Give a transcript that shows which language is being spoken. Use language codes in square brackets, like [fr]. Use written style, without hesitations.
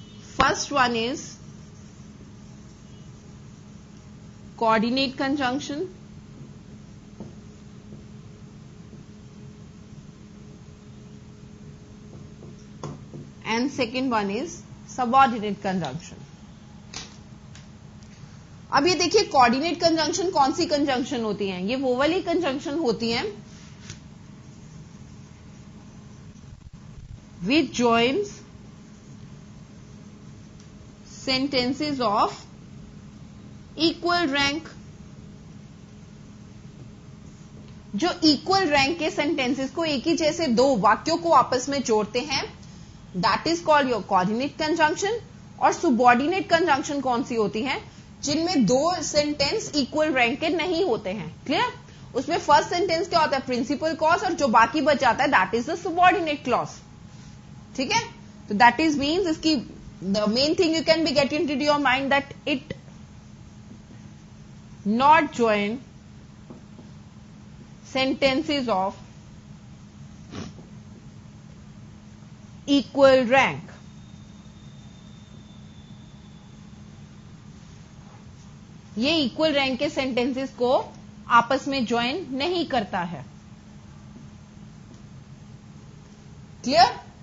[en] First one is coordinate conjunction. And second one is subordinate conjunction. [hi] अब ये देखिए coordinate conjunction कौन सी conjunction होती हैं? ये वो वाली कंजंक्शन होती हैं [en] which joins sentences of equal rank. [hi] जो इक्वल रैंक के सेंटेंसेस को, एक ही जैसे दो वाक्यों को आपस में जोड़ते हैं, [en] That is called your coordinate conjunction. [hi] और सुबॉर्डिनेट कंजंक्शन कौन सी होती है? जिनमें दो सेंटेंस इक्वल रैंक के नहीं होते हैं. क्लियर? उसमें फर्स्ट सेंटेंस क्या होता है? प्रिंसिपल क्लॉज, और जो बाकी बच जाता है [en] That is the subordinate clause. [hi] ठीक है, तो [en] That is means इसकी the main thing you can be get in to your mind that it not join sentences of equal rank. [hi] ये इक्वल रैंक के सेंटेंसेस को आपस में ज्वाइन नहीं करता है. [en] Clear?